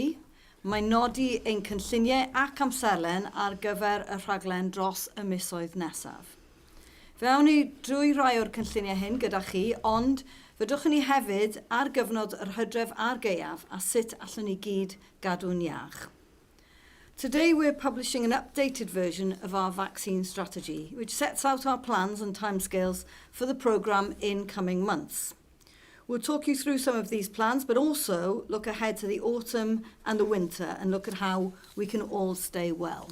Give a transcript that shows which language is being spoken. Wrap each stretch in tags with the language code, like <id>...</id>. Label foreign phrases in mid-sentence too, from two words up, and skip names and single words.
<cy>Mae'n nodi ein cynlluniau ac amserlen ar gyfer y rhaglen dros y misoedd nesaf. Fe awn ni drwy rai o'r cynlluniau hyn gyda chi, ond fydwch ni hefyd ar gyfnod yr hydref a'r gaeaf a sut allwn ni gyd gadw'n iach.</cy> <en>Today we're publishing an updated version of our vaccine strategy, which sets out our plans and timescales for the programme in coming months. We'll talk you through some of these plans, but also look ahead to the autumn and the winter and look at how we can all stay well.</en>